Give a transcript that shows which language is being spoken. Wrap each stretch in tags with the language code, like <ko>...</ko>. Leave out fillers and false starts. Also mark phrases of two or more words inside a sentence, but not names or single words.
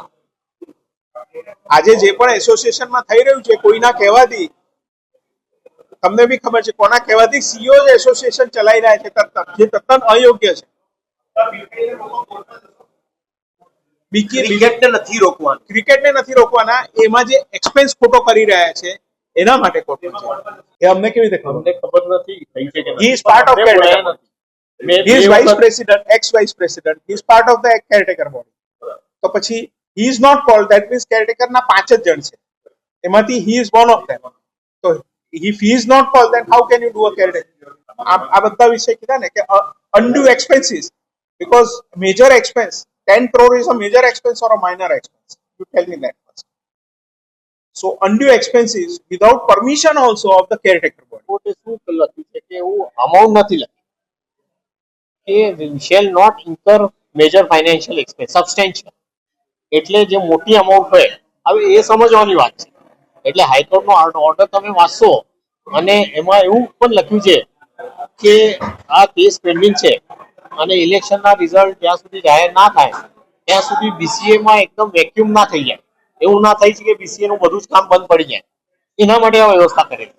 <gu>આજે જે પણ એસોસિએશનમાં થઈ રહ્યું છે કોઈના કહેવાથી, તમને બી ખબર છે કોના કહેવાથી સીઈઓ જ એસોસિએશન ચલાવી રહ્યા છે, જે તદ્દન અયોગ્ય છે. ક્રિકેટને નથી રોકવાના, એમાં જે એક્સપેન્સ ખોટો કરી રહ્યા છે એના માટે ખોટો છે. એ અમને કેવી રીતે ખબર નથી થઈ છે કે</gu> <en>he is part of caretaker. He is vice president, ex-vice president. He is part of the caretaker body.</en> <gu>તો પછી</gu> <en>he is not called. That means caretaker</en> <gu>ના 5 જ જણ છે, એમાંથી</gu> <en>he is one of them. તો if he is not called, then how can you do a caretaker?</en> <gu>આ બધા વિષય કીધા ને કે</gu> <en>undue expenses, because major expense 10 crore is a major expense or a minor expense? You tell me that first. So undue expenses without permission also of the caretaker body.</en> <gu>કોર્ટે શું લખ્યું છે કે એવું અમાઉન્ટ નથી લખ્યું કે</gu> <en>shall not incur major financial expense substantial,</en> <gu>એટલે જે મોટી અમાઉન્ટ હોય, હવે એ સમજવાની વાત છે. એટલે હાઈકોર્ટનો ઓર્ડર તમે વાંચશો અને એમાં એવું પણ લખ્યું છે કે આ કેસ પેન્ડિંગ છે અને ઇલેક્શનના રિઝલ્ટ જ્યાં સુધી જાહેર ના થાય ત્યાં સુધી બીસીએમાં એકદમ વેક્યુમ ના થઈ જાય, એવું ના થઈ શકે બીસીએ નું બધું જ કામ બંધ પડી જાય, એના માટે આ વ્યવસ્થા કરેલી છે.</gu>